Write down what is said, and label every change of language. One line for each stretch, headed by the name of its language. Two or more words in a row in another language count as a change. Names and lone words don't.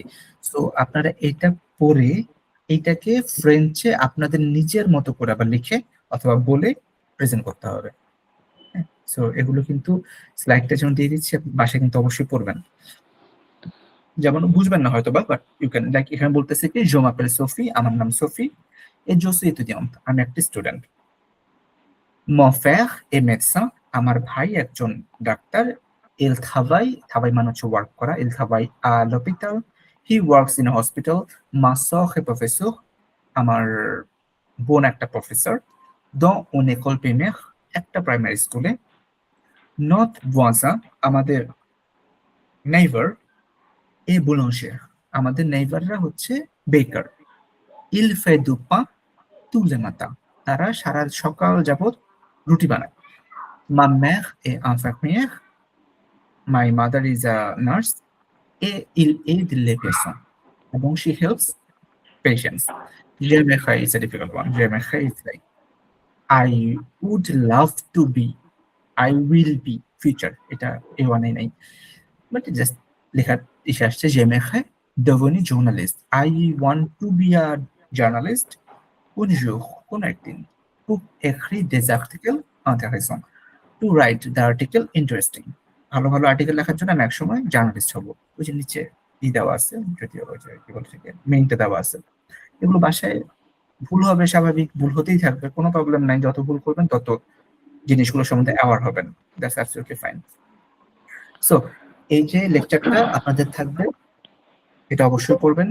Bangla: সো আপনারা এটা পড়ে এইটাকে ফ্রেঞ্চে আপনাদের নিজের মতো করে আবার লিখে অথবা বলে প্রেজেন্ট করতে হবে। হ্যাঁ, সো এগুলো কিন্তু স্লাইডটা যেমন দিয়ে দিচ্ছি, আপনি বাসায় কিন্তু অবশ্যই পড়বেন। যেমন বুঝবেন না হয়তো
English: but you can,
Bangla: লাইক এখানে বলতেছে কি
French: je m'appelle
Bangla: সোফি, আমার নাম সোফি,
French: et je suis étudiant,
Bangla: আমি একটা স্টুডেন্ট।
French: mon frère est médecin,
Bangla: আমার ভাই একজন ডাক্তার।
French: il travaille
Bangla: মানে হচ্ছে ওয়ার্ক করা,
French: il travaille à l'hôpital,
English: he works in a hospital,
French: ma sœur est professeur,
Bangla: আমার বোন একটা প্রফেসর,
French: dans une école primaire,
Bangla: একটা প্রাইমারি স্কুলে,
French: notre voisin
Bangla: আমাদের নেইবার,
French: et boulanger,
Bangla: আমাদের নেইবাররা হচ্ছে বেকার।
French: il fait du pain tous les matins.
Bangla: তারা সারা সকাল যাবত রুটি বানায়।
French: Ma mère est infirmière.
English: My mother is a nurse.
French: Et il aide les patients.
Bangla: এবং
English: she helps patients. J'aimerais is a difficult one. J'aimerais is like I would love to be. I will be future.
Bangla: এটা A1 এ নাই।
English: But just
Bangla: লেখার ইসে আসছে
French: j'aimerais devenir journaliste.
English: I want to be a journalist
French: un jour,
Bangla: কোন একদিন,
French: pour écrire des articles intéressants.
English: To write the article interesting.
Bangla: ভালো ভালো আর্টিকেল লেখার জন্য আমি একসময় জার্নালিস্ট হব। ওই যে নিচে দেওয়া আছে, যদিও ওই যে কি বলছে মেইনটা দেওয়া আছে। এগুলো বাসায় ভুল হবে, স্বাভাবিক, ভুল হতেই থাকবে, কোনো প্রবলেম নাই। যত ভুল করবেন তত জিনিসগুলো সম্বন্ধে অ্যাওয়ার হবেন।
English: That's absolutely fine.
Bangla: সো এই যে লেকচারটা আপনাদের থাকবে, এটা অবশ্যই পড়বেন।